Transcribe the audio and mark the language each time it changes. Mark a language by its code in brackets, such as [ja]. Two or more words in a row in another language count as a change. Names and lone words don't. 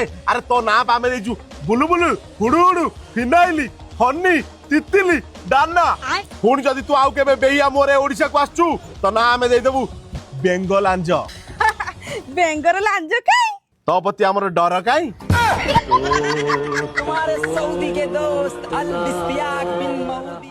[or] ଆରେ ତୋ ନାଁ ଆମେ ଦେଇଛୁ ବୁଲୁବୁଲୁ, ହୁଡୁ ହୁଡୁ, ଫିନାଇଲି, ହନି, ତିତିଲି, ଡାନା। ପୁଣି ଯଦି ତୁ ଆଉ କେବେ ବେହିଆ ମୋରେ ଓଡିଶାକୁ ଆସୁଛୁ ତ ନାଁ ଆମେ ଦେଇଦେବୁ ବେଙ୍ଗଲାଞ୍ଜ। ବେଙ୍ଗର ଲାଞ୍ଜ କାଇଁ? ତୋ ପ୍ରତି ଆମର ଡର କାଇଁ? [hi] तुम्हारे सऊदी के दोस्त अल बिस्तियाक बिन मऊदी।